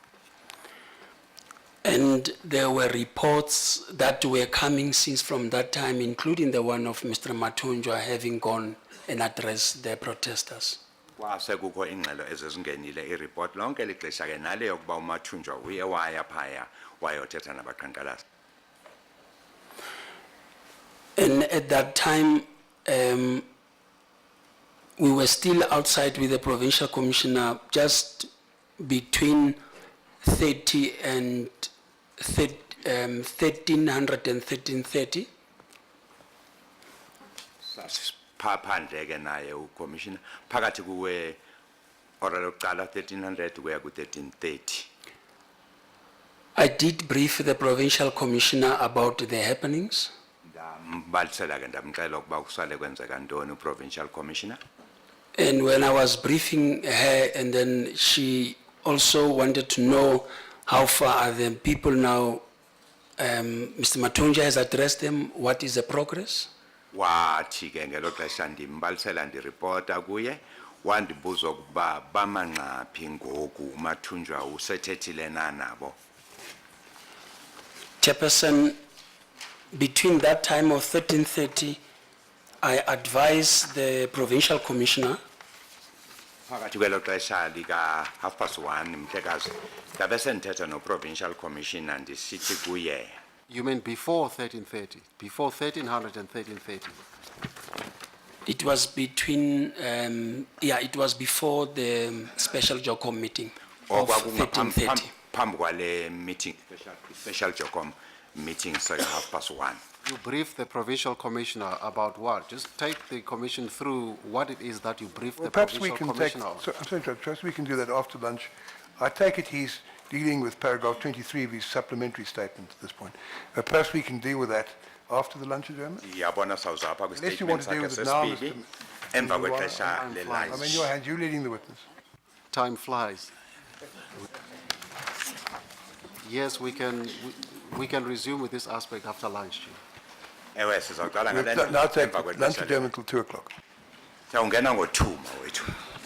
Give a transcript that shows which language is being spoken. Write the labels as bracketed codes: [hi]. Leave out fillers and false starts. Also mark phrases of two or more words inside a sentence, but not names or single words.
[en] And there were reports that were coming since from that time, including the one of Mr. Matunjwa having gone and addressed the protesters. [xh] Kwase kukho ingxelo ezezingenile ireport lonke lixesha ke nale yokuba uMathunjwa uye waya phaya wayothetha nabaqhankqalazi. [en] And at that time, we were still outside with the provincial commissioner, just between 30 and 1300 and 1330. [xh] Phandle ke naye ucommissioner phakathi kuwe ora lokuqala 1300 kuya ku 1330. [en] I did brief the provincial commissioner about the happenings. [xh] Mbalisela ke ndamxela ukuba kusale kwenzeka ntoni [en] uprovincial commissioner. And when I was briefing her, and then she also wanted to know how far are the people now, Mr. Matunja has addressed them, what is the progress? [xh] Wathi ke ngelo xesha ndimbalisela ndireport kuye wandibuza ukuba bamanqaphi ngoku uMathunjwa usethethile na nabo. [en] Chairperson, between that time of 1330, I advised the provincial commissioner [xh] Phakathi kwelo xesha lika 1:30 mhlekazi ndabe sendithetha no [en] provincial commissioner [xh] ndisithi kuye. [en] You mean before 1330, before 1300 and 1330? it was between, it was before the special JOCOM meeting of 1330. [xh] Phambi kwale [en] meeting special JOCOM meeting [xh] so 1:30. [en] You briefed the provincial commissioner about what? Just take the commission through what it is that you briefed Well, the perhaps we provincial can take, commissioner on. I'm sorry, Judge, perhaps we can do that after lunch. I take it he's dealing with paragraph 23 of his supplementary statement at this point. Perhaps we can deal with that after the lunch adjournment? [xh] Yabona sawuzapha [en] Unless you want [xh] kwistatement [en] to deal [xh] sakhe [en] with it now, [xh] sesibili [en] Mr. [xh] emva [en] Mr. [xh] kwexesha [en] I mean, I'm in [xh] le-lunch. [en] your hands, you leading the witness. Time flies. Yes, we can resume with this aspect after lunch, Chief. [xh] Ewe sizawuqala ngale [en] We'll [xh] nto [en] now take [xh] emva [en] lunch [xh] kwexesha le- [en] adjournment till 2 o'clock. [xh] Siyawungena ngo-2 mawethu.